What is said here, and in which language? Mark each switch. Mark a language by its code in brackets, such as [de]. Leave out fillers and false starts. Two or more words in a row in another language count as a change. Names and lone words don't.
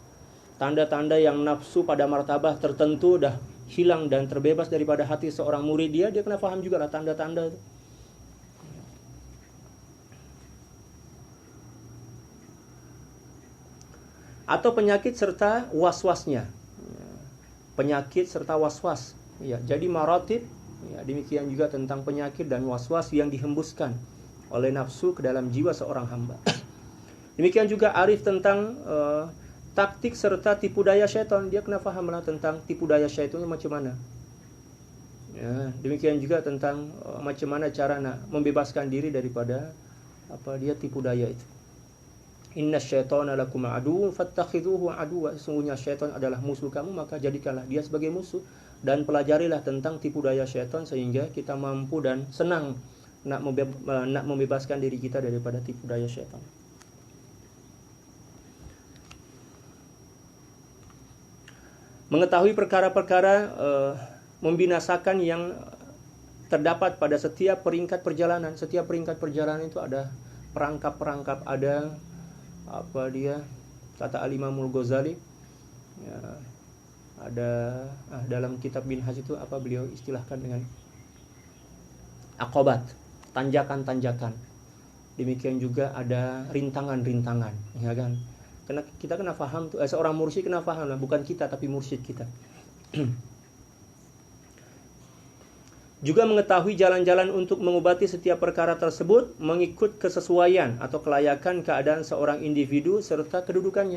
[ms] Tanda-tanda yang nafsu pada martabah tertentu dah hilang dan terbebas daripada hati seorang murid dia kena paham juga lah tanda-tanda itu. Atau penyakit serta was-wasnya. Penyakit serta was-was. Ya, jadi maratib, ya, demikian juga tentang penyakit dan was-was yang dihembuskan oleh nafsu ke dalam jiwa seorang hamba. Demikian juga arif tentang taktik serta tipu daya syaitan. Dia kena fahamlah tentang tipu daya syaitannya macam mana. Ya, demikian juga tentang macam mana cara nak membebaskan diri daripada dia tipu daya itu. [ar] إن الشيطان لكم عدو فاتخذوه عدوا. [ms] Sesungguhnya syaitan adalah musuh kamu, maka jadikanlah dia sebagai musuh. Dan pelajarilah tentang tipu daya syaitan sehingga kita mampu dan senang nak membebaskan diri kita daripada tipu daya syaitan. Mengetahui perkara-perkara membinasakan yang terdapat pada setiap peringkat perjalanan. Setiap peringkat perjalanan itu ada perangkap-perangkap, ada kata Al-Imamul Ghazali, ya, ada dalam kitab Minhaj itu beliau istilahkan dengan aqabat, tanjakan-tanjakan. Demikian juga ada rintangan-rintangan, ya kan? Karena kita kena faham tuh, seorang mursyid kena faham lah, bukan kita tapi mursyid kita. Juga mengetahui jalan-jalan untuk mengobati setiap perkara tersebut mengikut kesesuaian atau kelayakan keadaan seorang individu serta kedudukannya.